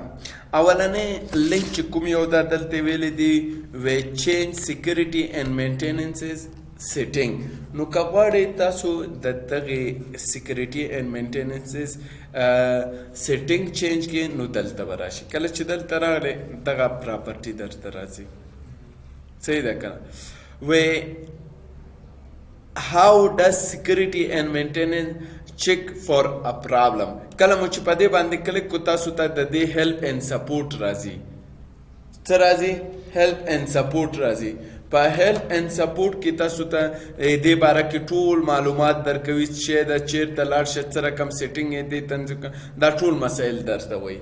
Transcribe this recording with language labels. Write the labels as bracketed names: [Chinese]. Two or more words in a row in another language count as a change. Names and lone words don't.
[Pashto] اولنی لینک چې کوم یو ده دلته ویلی دی [English] view change security and maintenances setting. [Pashto] نو که غواړئ تاسو د دغې [English] security and maintenances setting [Pashto] چینج کړئ نو دلته به راشي. کله چې دلته راغلی دغه پراپرټي درته راځي. صحیح ده که نه؟ [English] view how does security and maintenance check for a problem. [Pashto] کله مو چې په دې باندې کلیک کو تاسو ته د دې [English] help and support [Pashto] راځي. څه راځي؟ [English] help and support [Pashto] راځي. په [English] help and support [Pashto] کې تاسو ته دې باره کې ټول معلومات درکوي چې د چیرته لاړ شئ، څه رقم سیټینګ یې دی تنظیم، دا ټول مسایل درته وایي.